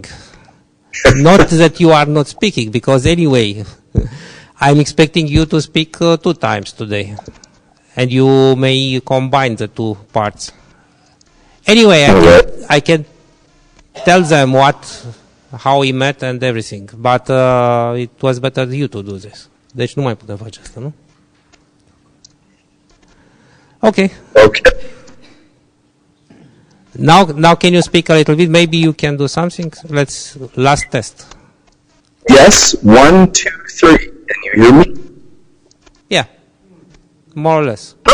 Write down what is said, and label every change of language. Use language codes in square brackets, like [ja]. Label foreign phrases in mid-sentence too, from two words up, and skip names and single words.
[en] Not that you are not speaking, because anyway, I'm expecting you to speak 2 times today. And you may combine the 2 parts. Anyway, I can tell them what how we met and everything. But it was better you to do this. [ro] Deci nu mai putem face asta, nu? [en] Okay. Okay. Now can you speak a little bit? Maybe you can do something. Last test. Yes, 1, 2, 3. Can you hear me? Yeah, more or less.